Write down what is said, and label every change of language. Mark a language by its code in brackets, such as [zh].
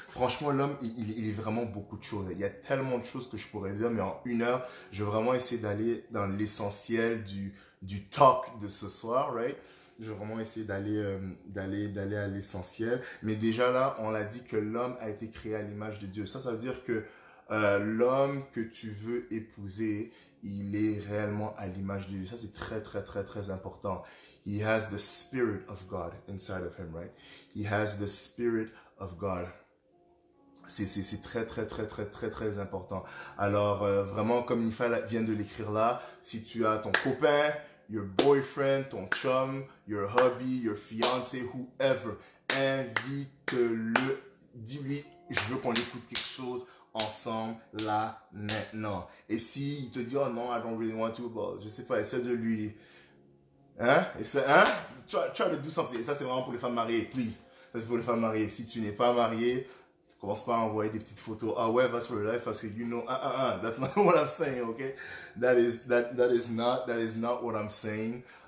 [fr] Franchement, l'homme, il est vraiment beaucoup de choses. Il y a tellement de choses que je pourrais dire, mais en 1 heure, je vais vraiment essayer d'aller dans l'essentiel du talk de ce soir, right? Je vais vraiment essayer d'aller à l'essentiel. Mais déjà là, on l'a dit que l'homme a été créé à l'image de Dieu. Ça veut dire que l'homme que tu veux épouser, il est réellement à l'image de Dieu. Ça, c'est très, très, très, très important. [en] He has the Spirit of God inside of him, right? He has the Spirit of God. [fr] C'est très, très, très, très, très, très important. Alors, vraiment, comme Nifa vient de l'écrire là, si tu as ton copain, [en] your boyfriend, [fr] ton chum, [en] your hubby, [fr] your fiancé, whoever, invite-le, dis-lui, je veux qu'on écoute quelque chose ensemble là maintenant. Et si il te dit oh non, [en] I don't really want to, [fr] bon, je sais pas, essaie de lui [en] try to do something. [fr] Et ça c'est vraiment pour les femmes mariées, please. Ça c'est pour les femmes mariées. Si tu n'es pas marié, commence pas à envoyer des petites photos. Ah ouais, [en] that's for life [fr] parce que [en] you know that's not what I'm saying, okay? That is not what I'm saying.